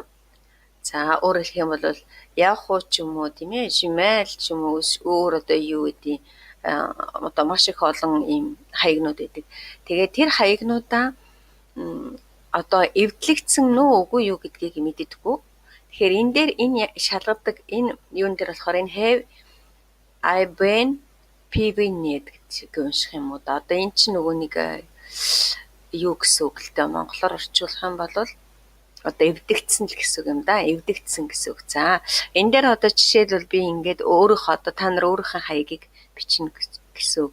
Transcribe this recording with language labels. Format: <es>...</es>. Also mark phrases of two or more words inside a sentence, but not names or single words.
<mn>За өөрөөр хэлэх юм бол Yahoo ч юм уу тийм ээ, Gmail ч юм уу өөр одоо юу гэдэг одоо маш их олон ийм хаягнууд байдаг. Тэгээд тэр хаягнуудаа одоо эвдлэгдсэн нөө үгүй юу гэдгийг мэддэггүй. Тэгэхээр энэ дээр энэ шалгадаг энэ юун дээр болохоор энэ</mn> <en>have I been pvnet</en> <mn>гэж унших юм уу да. Одоо энэ чинь нөгөө нэг юу гэсэн үг л дээ. Монголоор орчуулах юм бол одоо эвдэгдсэн л гэсэн үг юм да. Эвдэгдсэн гэсэн үг. За энэ дээр одоо жишээлбэл би ингээд өөрөөх одоо та нар өөрийнхөө хаягийг бичнэ гэсэн үг.</mn>